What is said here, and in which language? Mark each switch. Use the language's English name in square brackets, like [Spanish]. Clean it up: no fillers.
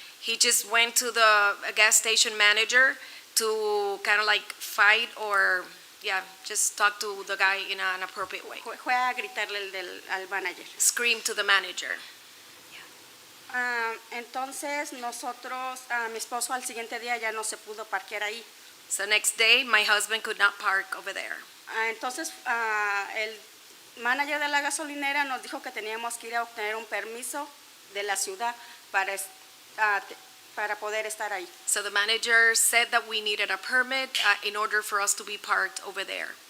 [English] He just went to the gas station manager to kind of like fight or, yeah, just talk to the guy in an appropriate way. [Spanish] Fue a gritarle al manager. [English] Scream to the manager. [Spanish] Entonces nosotros, mi esposo al siguiente día ya no se pudo parquear ahí. [English] So next day, my husband could not park over there. [Spanish] Entonces el manager de la gasolinera nos dijo que teníamos que ir a obtener un permiso de la ciudad para poder estar ahí. [English] So the manager said that we needed a permit in order for us to be parked over there.